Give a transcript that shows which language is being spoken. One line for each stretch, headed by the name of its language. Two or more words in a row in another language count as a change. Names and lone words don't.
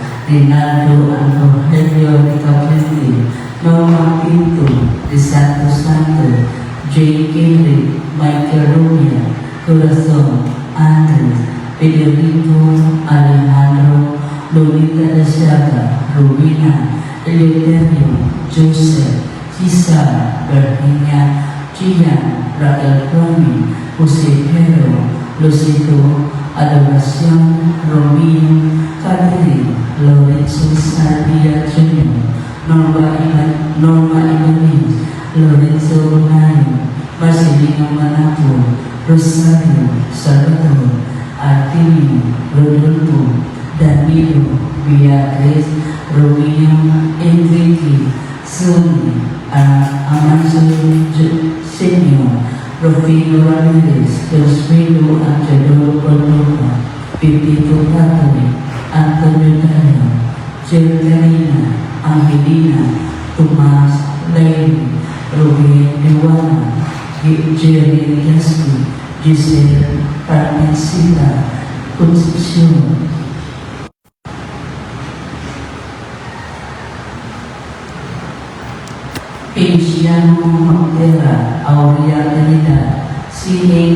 Filipino: Rinaldo Antonio de Cabrera, Norma Pinto de Santos Santo, J. Kelly, Michael Romeo, Corazon, Andres, Federico Alejandro, Lolita Deshaga, Rubina, Eleuterio, Joseph, Cesar, Virginia, Gian, Raquel Romy, Jose Pedro, Lucito, Adoración, Romino, Catherine, Lorenzo Salvia Jr., Norma Ibanez, Lorenzo Bonayo, Marcelino Manapo, Rosario, Salvador, Artemio, Rodolfo, Danilo, Beatriz, Romeo, Enrique, Sonia, Amanso Senior, Rufino Ramirez, Josfino Angeloro Cordova, Pepito Catherine, Antonio Daniel, Geraldina, Angelina, Tomas, Lady, Rubén Iwana, Jerry Yasky, Giselle, Carmencita, Concepcion, Feliciano Montera, Aurea Trinidad, C.A.